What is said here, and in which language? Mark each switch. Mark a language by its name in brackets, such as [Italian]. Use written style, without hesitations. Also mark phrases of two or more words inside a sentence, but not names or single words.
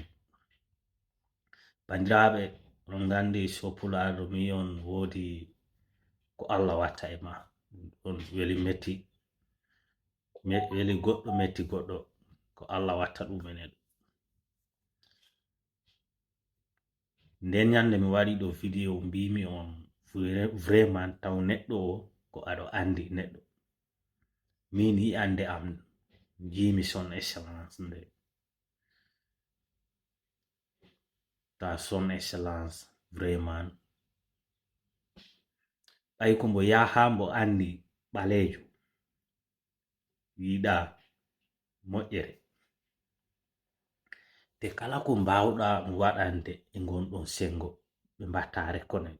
[Fula] Bandiraɓe, on gandi so pulaɗo mi on wodi ko Allah watta e ma, on weli metti weli goɗɗo metti goɗɗo ko Allah watta ɗum enen. Nden nyande mi waɗi ɗo video mbimi on vraiment taw neɗɗo o ko aɗo andi neɗɗo, min yi ande am jimi [French] son excellence [Fula] nde. Ta [French] son excellence [Fula] vraiment ɓay ko mbo yaha mbo andi ɓalejo yiɗa moƴƴere, te kala ko mbawɗa waɗande e gonɗon sengo ɓe mbatta reconnaître.